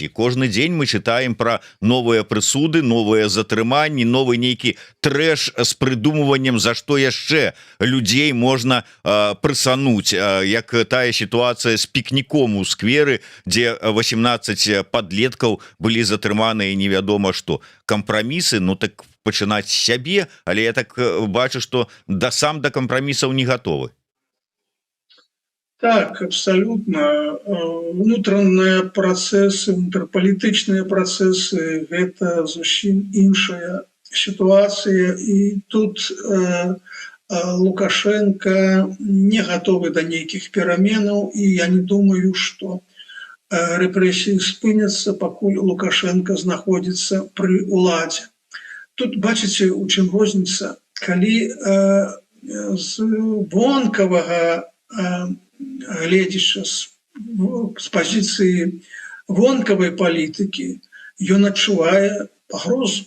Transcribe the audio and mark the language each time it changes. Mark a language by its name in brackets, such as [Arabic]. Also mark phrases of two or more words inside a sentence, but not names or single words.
[Belarusian] Кожны дзень мы чытаем пра новыя прысуды, новыя затрыманні, новы нейкі трэш з прыдумваннем, за што яшчэ людзей можна прысануць, як тая сітуацыя з пікніком у скверы, дзе 18 падлеткаў былі затрыманыя невядома што. Кампрамісы, ну так пачынаць з сябе, але я так бачу, што сам да кампрамісаў не гатовы. [Russian] Так, абсолютно. Внутренние процессы, внутрипалітычныя процессы – [Belarusian] гэта зусім іншая ситуация. И тут Лукашенко не готовы до нейкіх пераменаў. [Russian] И я не думаю, что [Belarusian] рэпрэсіі спыняцца, пакуль Лукашенко знаходзіцца пры ўладзе. Тут, бачыце, у чым розніца. Калі з вонкавага гледзячы з пазіцыі вонкавай палітыкі, ён адчувае пагрозу.